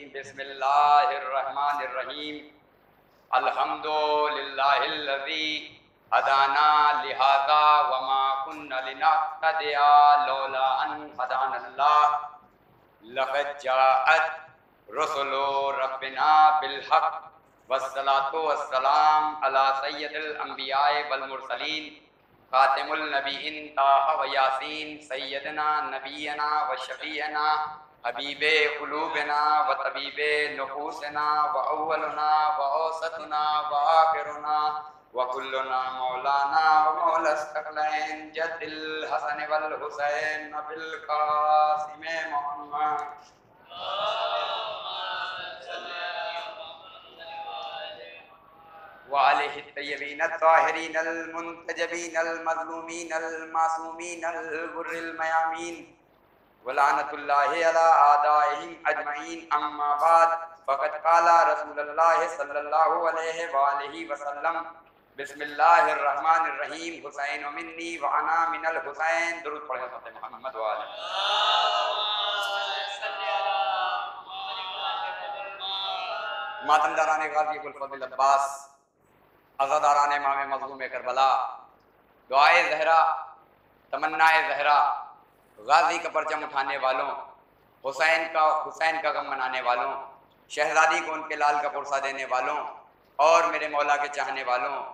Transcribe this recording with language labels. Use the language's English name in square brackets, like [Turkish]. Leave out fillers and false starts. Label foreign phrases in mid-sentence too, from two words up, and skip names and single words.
[Arabic] بسم الله الرحمن الرحيم الحمد لله الذي هدانا لهذا وما كنا لنهتدي لولا أن هدانا الله. لقد جاءت رسل ربنا بالحق والصلاة والسلام على سيد الأنبياء والمرسلين خاتم النبيين طه ويس سيدنا نبينا وشفيعنا حبيب قلوبنا وطبيب نفوسنا وأولنا وأوسطنا وآخرنا وكلنا مولانا ومولى الثقلين جد الحسن والحسين أبي القاسم محمد وآله الطيبين الطاهرين المنتجبين المظلومين المعصومين الغر الميامين ولعنة الله على أعدائهم أجمعين. أما بعد فقد قال رسول الله صلى الله عليه وآله وسلم بسم الله الرحمن الرحيم. حسين مني وأنا من الحسين. [Hindi] दुरूद पढ़े मोहम्मद व आले। मातमदारान गाज़ी अबुल फ़ज़ल अब्बास, अज़ादारान इमाम मज़लूम करबला, दुआए ज़हरा, तमन्नाए ज़हरा, गाज़ी का परचम उठाने वालों, हुसैन का गम मनाने वालों, शहज़ादी को उनके लाल का पुरसा देने वालों और मेरे मौला के चाहने वालों,